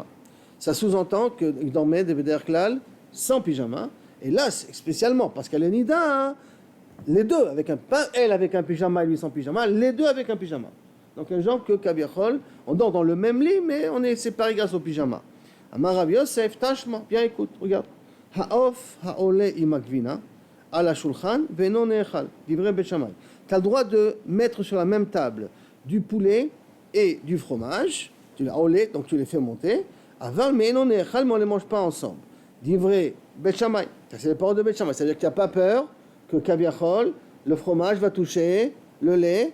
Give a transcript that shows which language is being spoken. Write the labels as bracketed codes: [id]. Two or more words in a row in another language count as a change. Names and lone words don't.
[fr] Ça sous-entend qu'il dormait des [he] בדרך כלל [fr] sans pyjama, et là, spécialement, parce qu'elle est Nida, les deux, pas elle avec un pyjama et lui sans pyjama, les deux avec un pyjama. Donc un genre que Kaviachol, on dort dans le même lit, mais on est séparés grâce au pyjama. [arc] אמר רב יוסף, תא שמע, [fr] bien écoute, regarde. [he] העוף העולה עם הגבינה, על השולחן, ואינו נאכל, דברי בית שמאי. [fr] Tu as le droit de mettre sur la même table du poulet et du fromage, tu les olé, donc tu les fais monter, [he] אבל אינו נאכל, [fr] mais on ne les mange pas ensemble. [he] דברי בית שמאי, [fr] c'est les paroles de Bet Shammai, c'est-à-dire que tu n'as pas peur que Kaviachol, le fromage va toucher le lait.